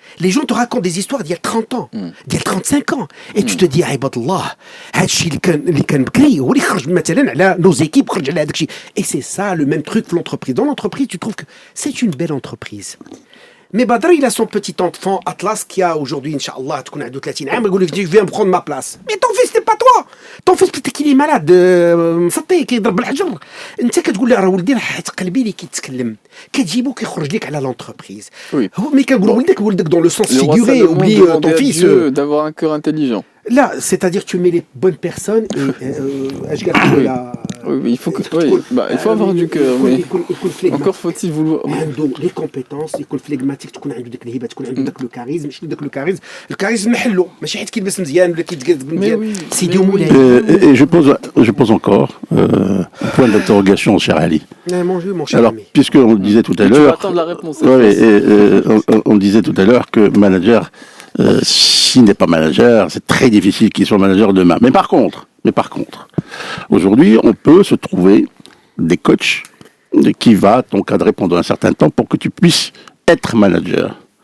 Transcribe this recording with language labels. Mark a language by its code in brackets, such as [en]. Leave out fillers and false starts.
[fr] Les gens te racontent des histoires d'il y a 30 ans, d'il y a 35 ans. Et tu te dis, [ar] عباد الله, هادشي اللي كان بكري هو اللي خرج مثلا على [fr] nos équipes [ar] خرج على هذاك الشيء. [fr] Et c'est ça le même truc pour l'entreprise. Dans l'entreprise, tu trouves que c'est une belle entreprise. Mais Badr, il a son petit enfant Atlas qui a aujourd'hui, Inch'Allah, [ar] تكون عنده 30 عام يقول لك [fr] je viens prendre ma place. Mais ton fils, c'est pas toi. Ton fils peut-être qu'il est malade, [ar] مسطي كيضرب بالحجر. انت كتقول له راه ولدي راه حيت قلبي اللي كيتكلم. كتجيبو كيخرج لك على l'entreprise. [fr] Oui. [ar] هو مي كنقولوا ولدك [fr] dans le sens figuré, oublie ton fils. D'avoir un cœur intelligent. Là, c'est-à-dire tu mets les bonnes personnes et Oui, il faut que il faut avoir du cœur mais encore faut-il vouloir [ar] عنده [fr] les compétences [ar] يكون فليغماتيك تكون عنده ديك الهبه تكون عنده داك لو كاريزم ماشي داك لو كاريزم نحلو ماشي حيت كيلبس مزيان ولا كيتقاد مزيان سيدي مولاي. [fr] Et je pose encore un point d'interrogation, cher Ali. Mon cher Alors, ami. puisqu'on disait tout à l'heure, tu vas attendre la réponse. on disait tout à l'heure que manager, s'il n'est pas manager, c'est très difficile qu'il soit manager demain. Mais par contre, aujourd'hui, on peut se trouver des coachs qui va t'encadrer pendant un certain temps pour que tu puisses être manager.